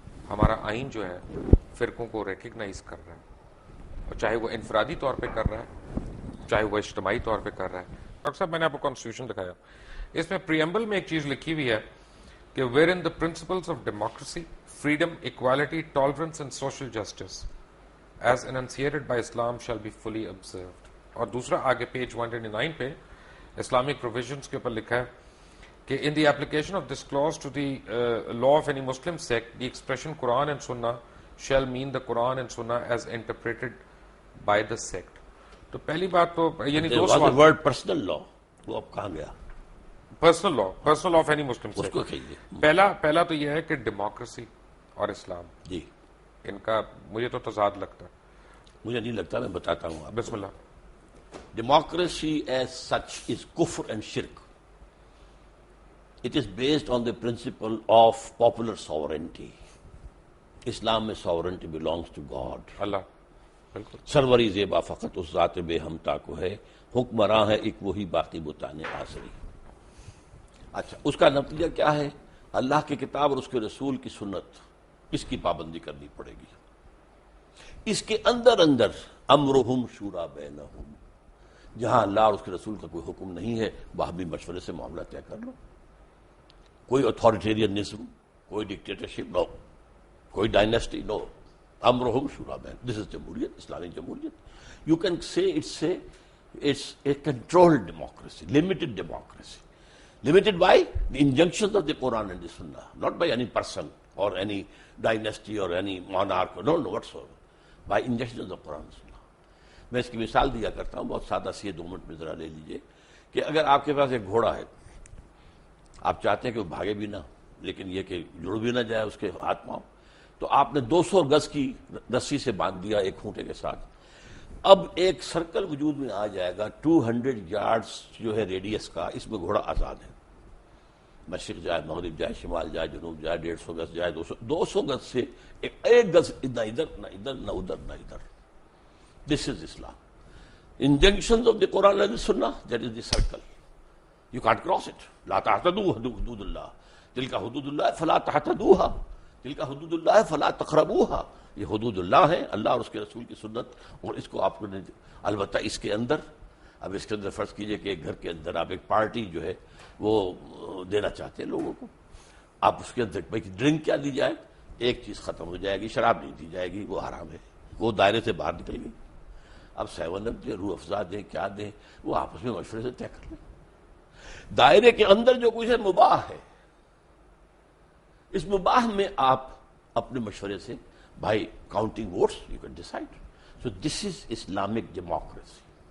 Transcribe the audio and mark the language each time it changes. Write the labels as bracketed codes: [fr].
[ur] ہمارا آئین جو ہے فرقوں کو ریکگنائز کر رہا ہے، اور چاہے وہ انفرادی طور پہ کر رہا ہے چاہے وہ اجتماعی طور پہ کر رہا ہے. ڈاکٹر صاحب میں نے آپ کو کانسٹیٹیوشن دکھایا، اس میں پریمبل میں ایک چیز لکھی ہوئی ہے کہ [en] Wherein the principles of democracy, freedom, equality, tolerance and social justice as enunciated by Islam shall be fully observed. [ur] اور دوسرا آگے پیج 129 پہ اسلامک پروویژنس کے اوپر لکھا ہے کہ [en] in the application of this clause to the law of any Muslim sect, the expression Quran and Sunnah shall mean the Quran and Sunnah as interpreted by the sect. [ur] تو پہلی بات تو یعنی دو سوال. ورڈ پرسنل لا وہ اب کہاں گیا؟ [en] personal law of any Muslim [ur] اس کو کہیے. پہلا تو یہ ہے کہ ڈیموکریسی اور اسلام جی ان کا مجھے تو تضاد لگتا ہے. مجھے نہیں لگتا، میں بتاتا ہوں. بسم اللہ. [en] Democracy as such is kufr and shirk. It is based on the principle of popular sovereignty. Islam [ur] میں [en] sovereignty belongs to God. [ur] اللہ بالکل. سروری زیبا فقط اس ذات بے ہمتا کو ہے، حکمراں ہے ایک وہی باقی بتانے آسری. اچھا، اس کا نتیجہ کیا ہے؟ اللہ کی کتاب اور اس کے رسول کی سنت، اس کی پابندی کرنی پڑے گی. اس کے اندر [ar] امرہم شورا بینہم، [ur] جہاں اللہ اور اس کے رسول کا کوئی حکم نہیں ہے وہاں بھی مشورے سے معاملہ طے کر لو. کوئی اتھارٹیرینزم، کوئی ڈکٹیٹرشپ نو، کوئی ڈائنیسٹی نو. [ar] امرہم شورا بین، [ur] دس از جمہوریت، اسلامی جمہوریت. [en] You can say it's a controlled democracy, limited democracy. Limited by the injunctions of the Quran and the Sunnah, not by any person or any dynasty or any monarch, no whatsoever. By injunctions of Quran and Sunnah. [ur] میں اس کی مثال دیا کرتا ہوں، بہت سادہ سی ہے، 2 minute میں ذرا لے لیجئے کہ اگر آپ کے پاس ایک گھوڑا ہے، آپ چاہتے ہیں کہ وہ بھاگے بھی نہ لیکن یہ کہ جڑ بھی نہ جائے اس کے ہاتھ پاؤں، تو آپ نے 200 گز کی رسی سے باندھ دیا ایک کھونٹے کے ساتھ. اب ایک سرکل وجود میں آ جائے گا 200 یارڈز جو ہے ریڈیس کا، اس میں گھوڑا آزاد ہے. مشرق جائے، مغرب جائے، شمال جائے، جنوب جائے، 150 گز جائے، 200 گز سے ایک گز نہ ادھر نہ ادھر نہ ادھر نہ ادھر. [en] This is Islam. Injunctions of the Quran and the Sunnah, that is the circle. You can't cross it. [ar] لا تعتدوا حدود اللہ، تلک حدود اللہ فلا تعتدوها، تلک حدود اللہ فلا تقربوها. [ur] یہ حدود اللہ ہیں، اللہ اور اس کے رسول کی سنت، اور اس کو آپ نے البتہ اس کے اندر، اب اس کے اندر فرض کیجئے کہ ایک گھر کے اندر آپ ایک پارٹی جو ہے وہ دینا چاہتے ہیں لوگوں کو، آپ اس کے اندر ڈرنک کیا دی جائے، ایک چیز ختم ہو جائے گی، شراب نہیں دی جائے گی، وہ حرام ہے، وہ دائرے سے باہر نکل گئی. اب 7 اپ دیں، روح افزا دیں، کیا دیں، وہ آپس میں مشورے سے طے کر لیں. دائرے کے اندر جو کچھ ہے مباح ہے، اس مباح میں آپ اپنے مشورے سے [en] By counting votes you can decide. So this is Islamic democracy.